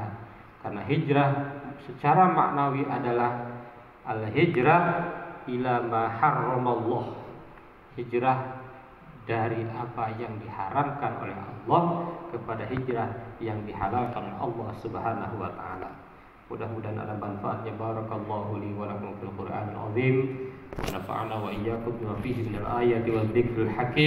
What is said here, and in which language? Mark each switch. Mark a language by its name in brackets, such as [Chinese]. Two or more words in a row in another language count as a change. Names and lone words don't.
[Indonesian] Karena hijrah secara maknawi adalah [Arabic] الهجرة إلى ما حرم الله. [Indonesian] Hijrah dari apa yang diharamkan oleh Allah kepada hijrah yang dihalalkan oleh Allah [Arabic] سبحانه وتعالى. [Indonesian] Mudah-mudahan ada manfaatnya. [Arabic] بارك الله لي ولكم في القرآن العظيم ونفعنا وإياكم بما فيه من الآيات والذكر الحكيم.